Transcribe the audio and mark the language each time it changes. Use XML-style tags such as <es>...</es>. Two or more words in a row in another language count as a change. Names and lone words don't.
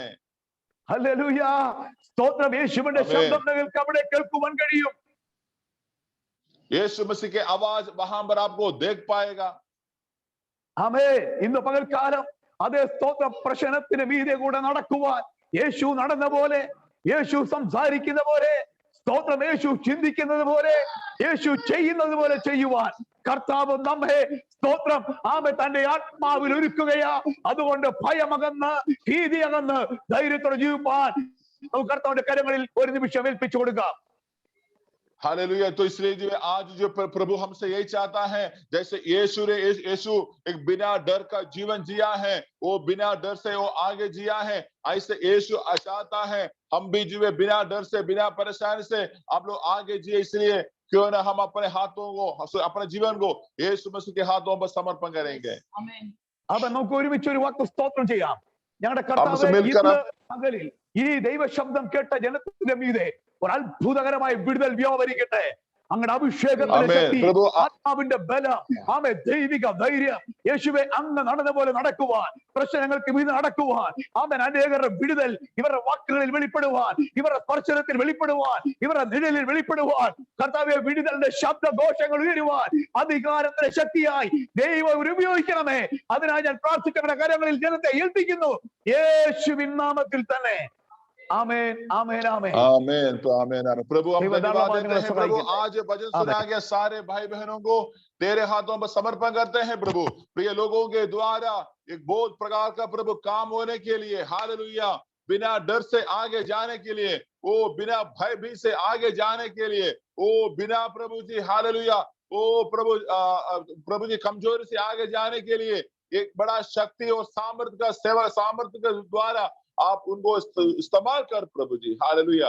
<ml>ഹല്ലേലൂയ. സ്തോത്രം. യേശുവിന്റെ ആമേൻ. ശബ്ദം നിങ്ങൾക്ക് അവിടെ കേൾക്കുവാൻ കഴിയും.</ml> <hi>यीशु मसीह की आवाज वहां पर आपको देख पाएगा।</hi> <ml>ആമേ. ഇന്ന് പകൽക്കാലം അതേ സ്തോത്ര പ്രശ്നത്തിന് മീതെ കൂടെ നടക്കുവാൻ യേശു നടന്ന പോലെ, യേശു സംസാരിക്കുന്ന പോലെ, സ്തോത്രം യേശു ചിന്തിക്കുന്നത് പോലെ, യേശു ചെയ്യുന്നത് പോലെ ചെയ്യുവാൻ കർത്താവ് നമ്മെ സ്തോത്രം ആമേ തന്റെ ആത്മാവിൽ ഒരുക്കുകയാ. അതുകൊണ്ട് ഭയമകന്ന് ഭീതി അകന്ന് ധൈര്യത്തോടെ ജീവിപ്പാൻ നമുക്ക് കർത്താവിന്റെ കരങ്ങളിൽ ഒരു നിമിഷം ഏൽപ്പിച്ചു കൊടുക്കാം.</ml> <hi>हालेलुया। तो इसलिए जो आज जो प्रभु हमसे यही चाहता है, जैसे यीशु एक बिना डर का जीवन जिया है, वो बिना डर से वो आगे जिया है, ऐसे यीशु चाहता है हम भी जो है बिना डर से बिना परेशानी से आप लोग आगे जिए। इसलिए क्यों ना हम अपने हाथों को अपने जीवन को यीशु मसीह के हाथों पर समर्पण करेंगे।</hi> <ml>അപ്പൊ നമുക്ക് ഒരുമിച്ച് ഒരു വാക്ക് സ്തോത്രം ചെയ്യാം. ഞങ്ങളുടെ</ml> <hi>हमसे</hi> <ml>കർത്താവേ,</ml> <hi>मिलकर</hi> <ml>ഇന്ന് പകലിൽ ഈ ദൈവ ശബ്ദം കേട്ട ജനത്തിന്റെ മീതെ ഒരു അത്ഭുതകരമായ വിടുതൽ വ്യാപരിക്കട്ടെ. അങ്ങയുടെ അഭിഷേകത്തിന്റെ ആമേൻ. ശക്തി, പ്രഭു, ആത്മാവിന്റെ ബലം, ആമേ ദൈവിക ധൈര്യം, യേശുവെ അങ്ങ് നടന്ന പോലെ നടക്കുവാൻ, പ്രശ്നങ്ങൾക്ക് മീതെ നടക്കുവാൻ, ആമേൻ അനേകരുടെ വിടുതൽ ഇവരുടെ വാക്കുകളിൽ വെളിപ്പെടുവാൻ, ഇവരുടെ സ്പർശനത്തിൽ വെളിപ്പെടുവാൻ, ഇവരുടെ നിഴലിൽ വെളിപ്പെടുവാൻ, കർത്താവെ വിടുതലിന്റെ ശബ്ദഘോഷങ്ങൾ ഉയരുവാൻ അധികാരത്തിന്റെ ശക്തിയായി ദൈവം ഉപയോഗിക്കണമേ. അതിനായി ഞാൻ പ്രാർത്ഥിക്കുന്ന കരങ്ങളിൽ ജനത്തെ ഏൽപ്പിക്കുന്നു യേശുവിൻ നാമത്തിൽ തന്നെ.</ml> <hi>आमेन आमेन आमेन आमेन। तो आमेन आमेन। प्रभु हम धन्यवाद धन्यवाद देते हैं प्रभु, देते हैं। आज भजन सुना गया सारे भाई बहनों को तेरे हाथों पर समर्पण करते हैं प्रभु। प्रिय लोगों के द्वारा एक बहुत प्रकार का प्रभु काम होने के लिए, हालेलुया, बिना डर से आगे जाने के लिए, वो बिना भय भी से आगे जाने के लिए, वो बिना प्रभु जी हालेलुया, वो प्रभु जी कमजोरी से आगे जाने के लिए एक बड़ा शक्ति और सामर्थ्य के द्वारा आप उनको इस्तेमाल कर प्रभु जी, हालेलुया।</hi>